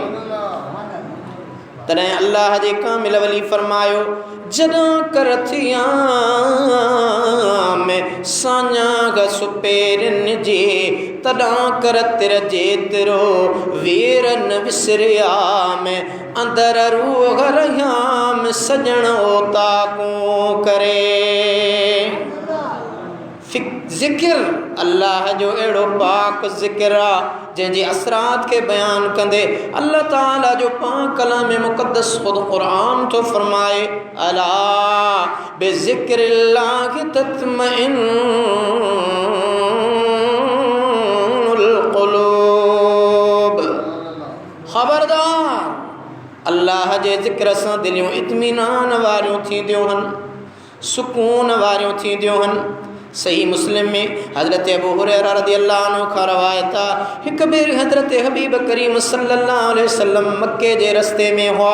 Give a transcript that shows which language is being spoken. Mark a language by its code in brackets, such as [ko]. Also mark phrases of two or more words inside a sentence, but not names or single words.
[sd] तॾहिं अल्लाह जे कामिल वली फरमायो जॾां करथियां में साञा सुपेरनि जे तॾां कर तिर जेतिरो वीर न विसरिया में अंदर रूह रहियाम सजण ताकूं करे। ज़िक्र अल्लाह जो अहिड़ो पाक ज़िक्र आहे जंहिंजे असरात खे बयानु कंदे अल्लाह ताला जो पाक कलाम मुक़द्दस ख़ुदि क़ुरान थो फरमाए [ar] ألا بذكر الله تطمئن القلوب. [sd] ख़बरदार अल्लाह जे ज़िक्र सां दिलियूं इत्मीनान वारियूं थींदियूं आहिनि, सुकून वारियूं थींदियूं आहिनि। सही मुस्लिम में हज़रत अबू हुरैरा [ar] رضي الله عنه [sd] खां रवायत आहे हिकु भेरे हज़रत हबीब करीम [ar] صلى الله عليه وسلم [sd] मक्के जे रस्ते में हुआ।